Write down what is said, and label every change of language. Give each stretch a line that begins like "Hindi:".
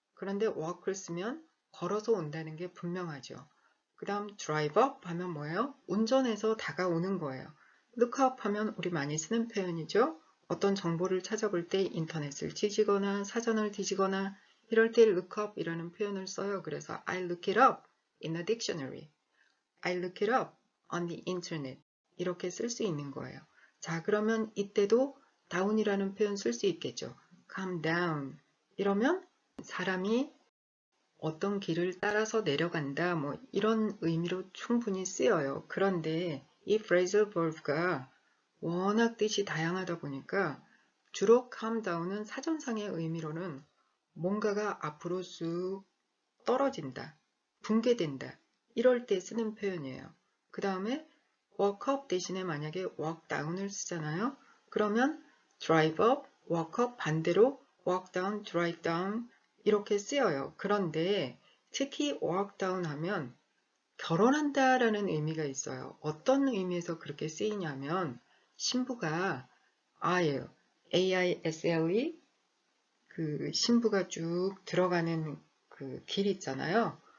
Korean: 그런데 walk을 쓰면 걸어서 온다는 게 분명하죠. 그 다음 drive up 하면 뭐예요? 운전해서 다가오는 거예요. look up 하면 우리 많이 쓰는 표현이죠. 어떤 정보를 찾아볼 때 인터넷을 뒤지거나 사전을 뒤지거나 이럴 때 look up 이라는 표현을 써요. 그래서
English: I look it up in a dictionary. I look it up on the internet.
Korean: 이렇게 쓸 수 있는 거예요. 자, 그러면 이때도 down이라는 표현 쓸 수 있겠죠.
English: come down.
Korean: 이러면 사람이 어떤 길을 따라서 내려간다, 뭐 이런 의미로 충분히 쓰여요. 그런데 이 phrasal verb가 워낙 뜻이 다양하다 보니까 주로 calm down은 사전상의 의미로는 뭔가가 앞으로 쑥 떨어진다, 붕괴된다 이럴 때 쓰는 표현이에요. 그 다음에 walk up 대신에 만약에 walk down을 쓰잖아요. 그러면 drive up, walk up 반대로 walk down, drive down 이렇게 쓰여요. 그런데 특히 walk down 하면 결혼한다 라는 의미가 있어요. 어떤 의미에서 그렇게 쓰이냐면 신부가 아예 AISLE 그 신부가 쭉 들어가는 그 길 있잖아요.